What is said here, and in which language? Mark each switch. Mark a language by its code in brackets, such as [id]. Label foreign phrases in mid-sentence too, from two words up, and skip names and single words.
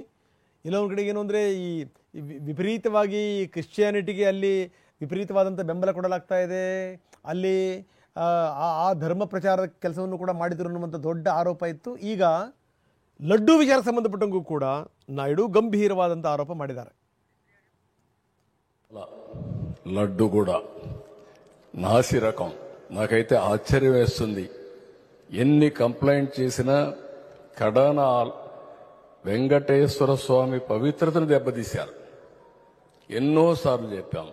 [kn] ಎಲ್ಲೊಂದು ಕಡೆಗೆ ಏನು ಅಂದರೆ ಈ ವಿಪರೀತವಾಗಿ ಕ್ರಿಶ್ಚಿಯಾನಿಟಿಗೆ ಅಲ್ಲಿ ವಿಪರೀತವಾದಂಥ ಬೆಂಬಲ ಕೊಡಲಾಗ್ತಾ ಇದೆ. ಅಲ್ಲಿ ಆ ಧರ್ಮ ಪ್ರಚಾರದ ಕೆಲಸವನ್ನು ಕೂಡ ಮಾಡಿದರು ಅನ್ನುವಂಥ ದೊಡ್ಡ ಆರೋಪ ಇತ್ತು. ಈಗ ಲಡ್ಡು ವಿಚಾರಕ್ಕೆ ಸಂಬಂಧಪಟ್ಟಂಗೂ ಕೂಡ ನಾಯ್ಡು ಗಂಭೀರವಾದಂಥ ಆರೋಪ ಮಾಡಿದ್ದಾರೆ. [te] లడ్డు కూడా నాసి రకం. నాకైతే ఆశ్చర్యం వేస్తుంది. ఎన్ని కంప్లైంట్ చేసినా కడాన వెంకటేశ్వర స్వామి పవిత్రతను దెబ్బతీశారు. ఎన్నోసార్లు చెప్పాం.